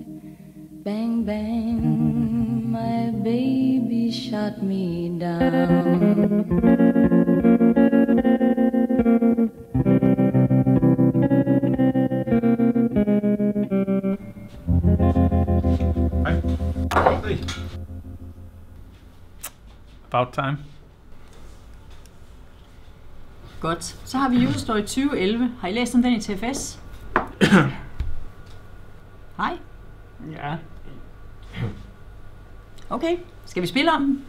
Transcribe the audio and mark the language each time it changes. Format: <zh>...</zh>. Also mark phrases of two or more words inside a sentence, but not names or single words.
<en>Bang, bang, my baby shot me down. About time.</en> <da>Godt. Så har vi User Story 2011. Har I læst om den i TFS? Hej. Ja. Okay. Skal vi spille om den?</da>